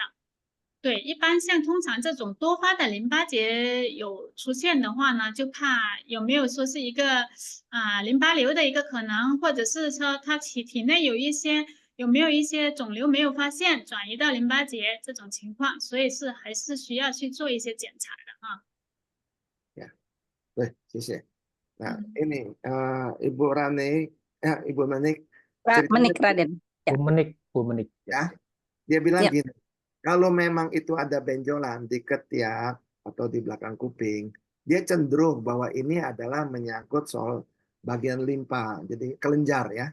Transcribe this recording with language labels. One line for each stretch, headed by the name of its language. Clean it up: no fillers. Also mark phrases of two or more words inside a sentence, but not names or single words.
Chinese: 对，一般像通常这种多发的淋巴结有出现的话呢，就怕有没有说是一个淋巴瘤的一个可能，或者是说它体内有没有一些肿瘤没有发现，转移到淋巴结这种情况，所以还是需要去做一些检查的啊。对，谢谢。
Indonesian: Nah, ini Ibu Rani, Ibu Menik, Menik Raden. Bu Menik. Ya, dia bilang Ya. gini, kalau memang itu ada benjolan di ketiak atau di belakang kuping, dia cenderung bahwa ini adalah menyangkut soal bagian limpa, jadi kelenjar ya.